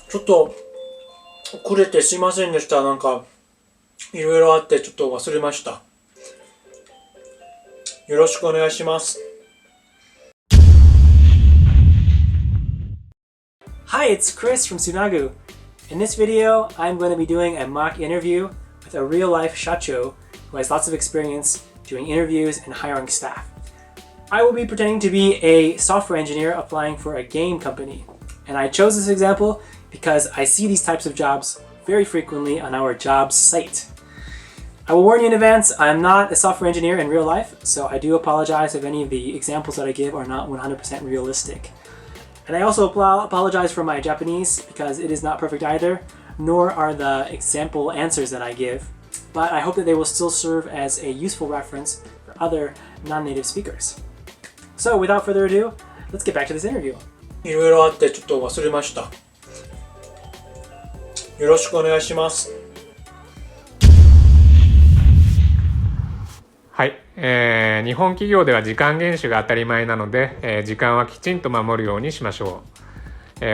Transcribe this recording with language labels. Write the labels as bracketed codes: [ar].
[ja] ちょっと遅れてすいませんでした。いろいろあってちょっと忘れました。よろしくお願いします。 [en] Hi, it's Chris from Tsunagu. In this video, I'm going to be doing a mock interview with a real-life shacho who has lots of experience doing interviews and hiring staff. I will be pretending to be a software engineer applying for a game company. And I chose this example because I see these types of jobs very frequently on our jobs site. I will warn you in advance, I am not a software engineer in real life, so I do apologize if any of the examples that I give are not 100% realistic. And I also apologize for my Japanese because it is not perfect either, nor are the example answers that I give. But I hope that they will still serve as a useful reference for other non-native speakers. So without further ado, let's get back to this interview. [ja] いろいろあってちょっと忘れました。よろしくお願いします。はい、日本企業では時間厳守が当たり前なので、時間はきちんと守るようにしましょう。